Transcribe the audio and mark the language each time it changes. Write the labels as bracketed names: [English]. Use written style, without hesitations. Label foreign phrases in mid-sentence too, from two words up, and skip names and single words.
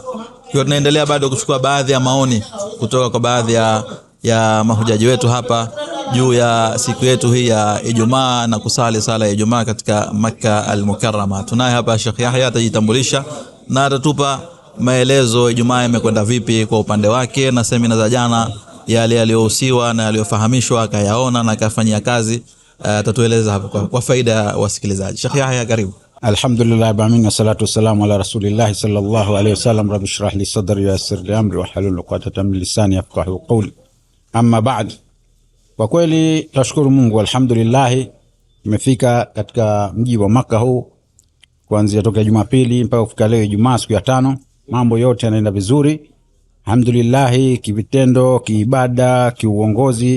[Swahili] Kwa tunaendelea bado kuchukua baadhi ya maoni kutoka kwa baadhi ya mahujaji wetu hapa juu ya siku yetu hii ya Ijumaa na kusali sala ya Ijumaa katika Makkah al-Mukarrama. Tunaye hapa Sheikh Yahya, atajitambulisha na atatupa maelezo Ijumaa imekwenda vipi kwa upande wake, na semina za jana yale yaliyohusiwa na yaliyofahamishwa akayaona na akafanyia kazi. Atatueleza hapa kwa faida ya wasikilizaji. Sheikh Yahya, karibu. [Arabic] الحمد لله والصلاة والسلام على رسول الله صلى الله عليه وسلم. رب اشرح لي صدري ويسر لي أمري واحلل عقدة من لساني يفقهوا قولي. أما بعد. [Swahili] Kwa kweli tunashukuru Mungu, alhamdulillah tumefika katika mji wa Makkah huu kuanzia toka Jumapili mpaka kufika leo Ijumaa, siku ya 5. Mambo yote yanaenda vizuri alhamdulillah, kivitendo, kiibada, kiuongozi.